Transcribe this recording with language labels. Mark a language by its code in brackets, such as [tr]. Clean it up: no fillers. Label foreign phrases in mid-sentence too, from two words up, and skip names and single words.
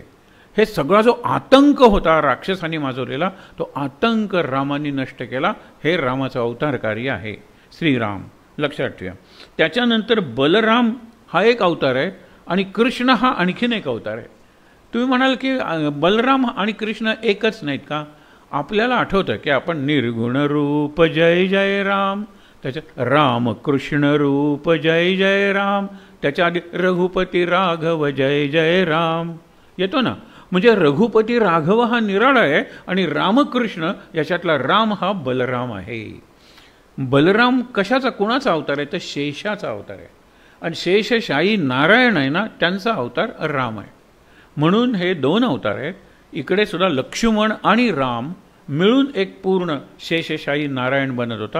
[mr] हे सगळा जो आतंक होता राक्षसांनी माजवलेला, तो आतंक रामाने नष्ट केला. हे रामाचं अवतार कार्य आहे श्रीराम, लक्षात ठेवा. त्याच्यानंतर बलराम हा एक अवतार आहे, आणि कृष्ण हा आणखीन एक अवतार आहे. तुम्ही म्हणाल की बलराम आणि कृष्ण एकच नाहीत का? आपल्याला आठवतं की आपण निर्गुण रूप जय जय राम, त्याच्यात राम कृष्ण रूप जय जय राम, त्याच्या आधी रघुपती राघव जय जय राम येतो ना. म्हणजे रघुपती राघव हा निराळा आहे आणि रामकृष्ण याच्यातला राम हा बलराम आहे. बलराम कशाचा, कुणाचा अवतार आहे तर शेषाचा अवतार आहे. आणि शेषशाही नारायण आहे ना, त्यांचा अवतार राम आहे. म्हणून हे दोन अवतार आहेत. इकडे सुद्धा लक्ष्मण आणि राम मिळून एक पूर्ण शेषशाही नारायण बनत होता.